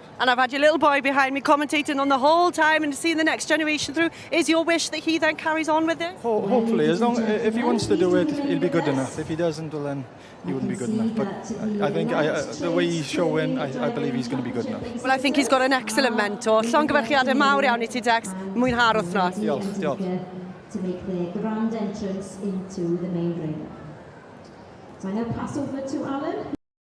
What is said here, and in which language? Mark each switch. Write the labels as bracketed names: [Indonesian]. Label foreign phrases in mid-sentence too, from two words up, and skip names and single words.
[English] And I've had your little boy behind me commentating on the whole time and seeing the next generation through. Is your wish that he then carries on with it? Hopefully, if he wants to do it, he'll be good enough. If he doesn't, well, then he wouldn't be good enough. But I think the way he's showing, I believe he's going to be good enough. Well, I think he's got an excellent mentor. [Welsh] Llongyfarchiadau mawr iawn I ti, Dex. Mwynhau'r wythnos. Diolch. [English] To make their grand entrance into the main ring. So I now pass over to Alan.